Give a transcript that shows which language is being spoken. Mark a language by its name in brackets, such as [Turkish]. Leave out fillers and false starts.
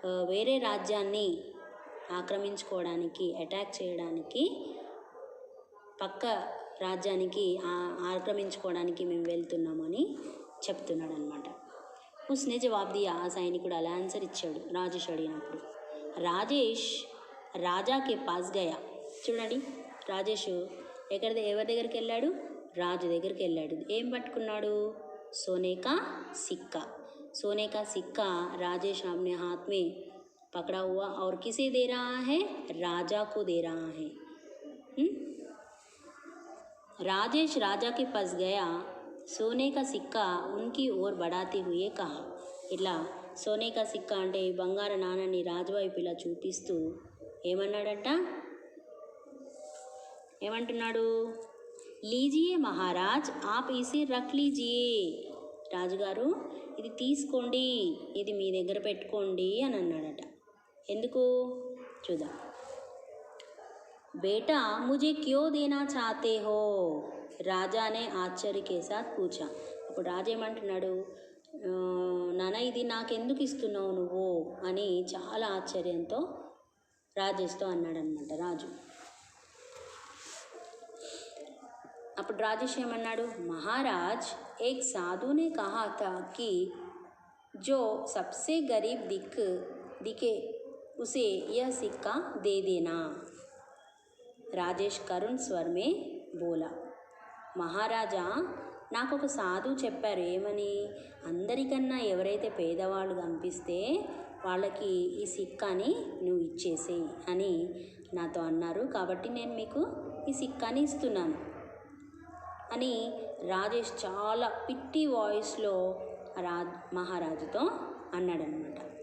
[Telugu] వేరే రాజ్యాన్ని ఆక్రమించుకోవడానికి అటాక్ చేయడానికి పక్క రాజ్యానికి ఆక్రమించుకోవడానికి మేము వెళ్తున్నామని చెప్తున్నాడు అనమాట. [Hindi] ఉస్నే జవాబ్ దియా, [Telugu] ఆ సైనికుడు అలా ఆన్సర్ ఇచ్చాడు రాజేష్ అడిగినప్పుడు. [Hindi] రాజేష్ రాజాకే పాస్ గయా, [Telugu] చూడండి రాజేష్ ఎవరి దగ్గరికి వెళ్ళాడు, రాజు దగ్గరికి వెళ్ళాడు. ఏం పట్టుకున్నాడు, [Hindi] సోనేకా సిక్కా. सोने का सिक्का राजेश अपने हाथ में पकड़ा हुआ और किसे दे रहा है, राजा को दे रहा है. राजेश राजा के पास गया, सोने का सिक्का उनकी ओर बढ़ाते हुए कहा, इट्ला सोने का सिक्का [Telugu] అంటే బంగారు నాణాన్ని రాజు వైపు ఇలా చూపిస్తూ ఏమన్నాడంట, ఏమంటున్నాడు, [Hindi] లీజియే మహారాజ్ ఆప్ ఇసి రఖ్ లీజియే, [Telugu] రాజుగారు ఇది తీసుకోండి, ఇది మీ దగ్గర పెట్టుకోండి అని అన్నాడట. ఎందుకు చూద్దాం. [Hindi] బేటా ముझे క్యో దేనా చాతే హో, రాజానే ఆశ్చర్య కే సాత్ పూచా. [Telugu] అప్పుడు రాజు ఏమంటున్నాడు, నాన్న ఇది నాకెందుకు ఇస్తున్నావు నువ్వు అని చాలా ఆశ్చర్యంతో రాజేష్తో అన్నాడనమాట రాజు. అప్పుడు రాజేష్ ఏమన్నాడు, [Hindi] మహారాజ్ ఏక్ సాధు ने कहा था कि जो सबसे गरीब दिखे उसे यह सिक्का दे देना। రాజేష్ కరుణ్ స్వర్ మే బోలా, [Telugu] మహారాజా నాకు ఒక సాధువు చెప్పారు, ఏమని, అందరికన్నా ఎవరైతే పేదవాళ్ళు కనిపిస్తే వాళ్ళకి ఈ సిక్కాని నువ్వు ఇచ్చేసేయి అని నాతో అన్నారు, కాబట్టి నేను మీకు ఈ సిక్కాని ఇస్తున్నాను అని రాజేష్ చాలా పిట్టి వాయిస్లో మహారాజుతో అన్నాడనమాట.